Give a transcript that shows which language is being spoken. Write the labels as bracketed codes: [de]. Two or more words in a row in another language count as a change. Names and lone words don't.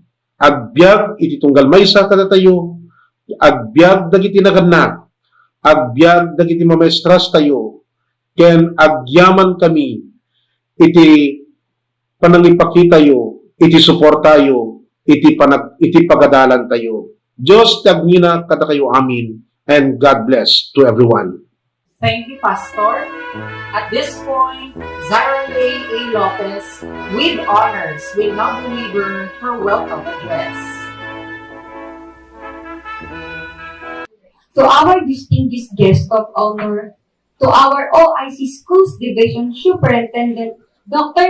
[ilo] Agbyag iti tunggal maysa kada tayo, agbyag dagiti naganak, agbyag dagiti mamestras tayo, ken agyaman kami, iti panangipakita yo, iti suporta yo, iti pagadalan tayo. Diyos tagnina kada kayo amin, [en] and God bless to everyone. Thank you, Pastor. At this point, Zara Ray A. Lopez, with honors, will now deliver her welcome address. To our distinguished guest of honor, to our OIC Schools Division Superintendent, Dr.